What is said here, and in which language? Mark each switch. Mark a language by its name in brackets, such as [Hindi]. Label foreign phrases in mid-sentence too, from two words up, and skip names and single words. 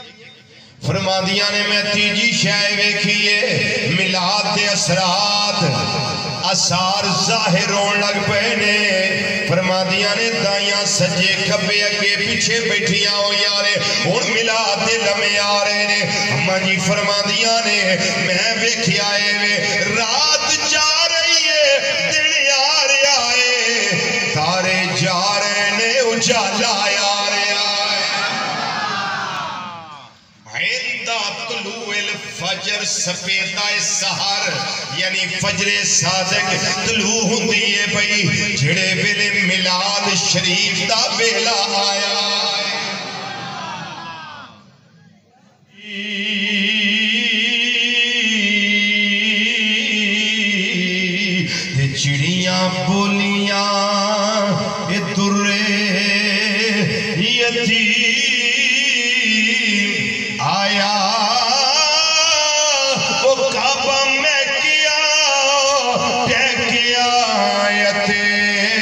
[Punjabi] فرمادیاں نے میں تیجی شے ویکھیے میلاد دے اثرات اثار ظاہر ہون لگ پے نے۔ فرمادیاں نے دائیاں سجے کھبے اگے پیچھے بیٹھیاں ہو یارے ہن میلاد دے لمحے آ رہے نے۔ اماں جی فرمادیاں نے میں ویکھیا اے رات جا رہی ہے دن آ رہا ہے، تارے جا رہے نے اجالا آ رہا ہے۔ [Arabic] عند طلوع الفجر [Punjabi] سپیدہ سحر یعنی فجر صادق طلوع ہوندی ہے بھئی جھڑے ویلے میلاد شریف دا ویلا آیا چڑیاں بولیاں درے یتیم آیا وہ کعبہ میں کیا ٹیکیا یتیم